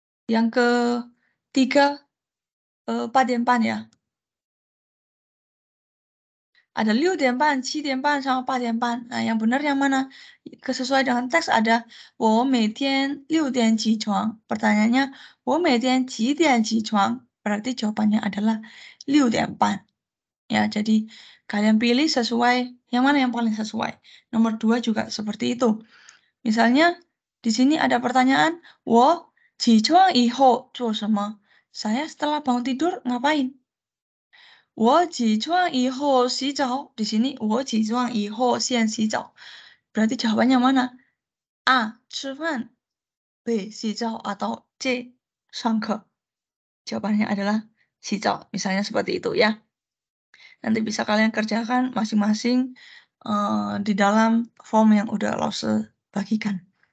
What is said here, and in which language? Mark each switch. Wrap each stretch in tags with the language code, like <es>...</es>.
<id>Yang ketiga 8:30 ya. Ada 6:30, 7:30 sama 8:30. Nah, yang benar yang mana? Sesuai dengan teks ada</id> <zh>我每天6点起床.</zh> <id>Pertanyaannya</id> <zh>我每天几点起床?</zh> <id>Berarti jawabannya adalah 6:30. Ya, jadi kalian pilih sesuai yang mana yang paling sesuai. Nomor 2 juga seperti itu. Misalnya di sini ada pertanyaan</id> <zh>我起床以后做什么?</zh> <id>Saya setelah bangun tidur ngapain?</id> <zh>我起床以后洗澡.</zh> <id>Di sini</id> <zh>我起床以后先洗澡.</zh> <id>Berarti jawabannya mana?</id> <zh>A. 吃饭, B. 洗澡,</zh> <id>atau</id> <zh>C. 上课.</zh> <id>Jawabannya adalah 洗澡. Misalnya seperti itu ya. Nanti bisa kalian kerjakan masing-masing di dalam form yang udah Lose bagikan.</id>